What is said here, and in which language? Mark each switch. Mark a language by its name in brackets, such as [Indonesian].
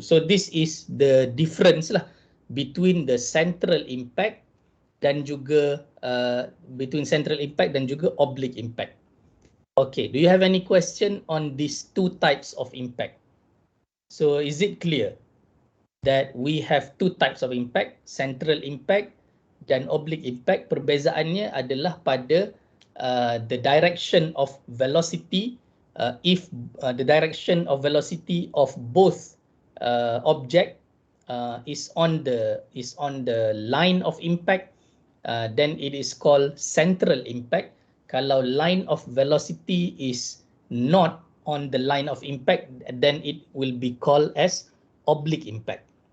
[English] So this is the difference lah between the central impact dan juga oblique impact. Okay, do you have any question on these two types of impact? So is it clear that we have two types of impact, central impact dan oblique impact? [Malay] Perbezaannya adalah pada the direction of velocity. [English] If the direction of velocity of both object is on the line of impact, then it is called central impact. Kalau line of velocity is not on the line of impact, then it will be called as oblique impact.